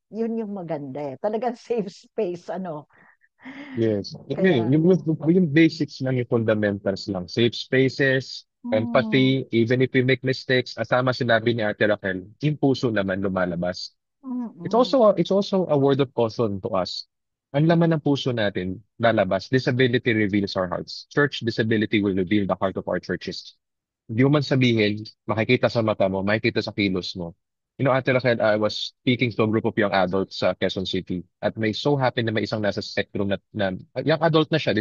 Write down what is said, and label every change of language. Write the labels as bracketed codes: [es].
[tl] Yun yung maganda eh. Talagang safe space ano. [en] Yes. [tl] Kaya Yung basics lang, yung fundamentals lang. Safe spaces, mm, empathy, even if we make mistakes, asama sinabi ni Ate Raquel, yung puso naman lumalabas. mm, [en] It's also a word of caution to us. [tl] Ang laman ng puso natin, lalabas. [en] Disability reveals our hearts. Church disability will reveal the heart of our churches. [tl] Hindi mo man sabihin, makikita sa mata mo, makikita sa kilos mo. [en] Ate Raquel, I was speaking to a group of young adults sa Quezon City at may so happen na may isang nasa spectrum na young adult na siya.